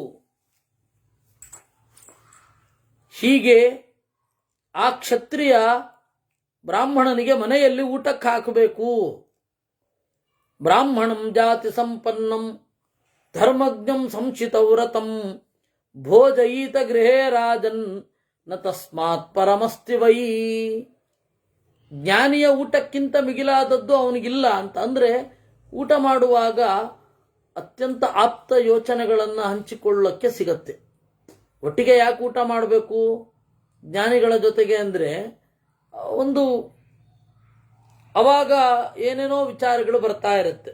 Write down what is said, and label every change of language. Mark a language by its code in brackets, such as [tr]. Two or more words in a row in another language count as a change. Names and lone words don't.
[kn] ಹೀಗೆ ಆ ಕ್ಷತ್ರಿಯ ಬ್ರಾಹ್ಮಣನಿಗೆ ಮನೆಯಲ್ಲಿ ಊಟಕ್ಕೆ ಹಾಕಬೇಕು. [sa] ಬ್ರಾಹ್ಮಣಂ ಜಾತಿ ಸಂಪನ್ನಂ ಧರ್ಮಜ್ಞಂ ಸಂಚಿತವ್ರತಂ ಭೋಜಯೀತ ಗೃಹೇ ರಾಜನ್ ನ ತಸ್ಮಾತ್ ಪರಮಸ್ತಿ ವೈ. [kn] ಜ್ಞಾನಿಯ ಊಟಕ್ಕಿಂತ ಮಿಗಿಲಾದದ್ದು ಅವನಿಗಿಲ್ಲ ಅಂತ. ಅಂದ್ರೆ ಊಟ ಮಾಡುವಾಗ ಅತ್ಯಂತ ಆಪ್ತ ಯೋಚನೆಗಳನ್ನು ಹಂಚಿಕೊಳ್ಳಕ್ಕೆ ಸಿಗತ್ತೆ. ಒಟ್ಟಿಗೆ ಯಾಕೆ ಊಟ ಮಾಡಬೇಕು ಜ್ಞಾನಿಗಳ ಜೊತೆಗೆ ಅಂದರೆ, ಒಂದು ಅವಾಗ ಏನೇನೋ ವಿಚಾರಗಳು ಬರ್ತಾ ಇರುತ್ತೆ.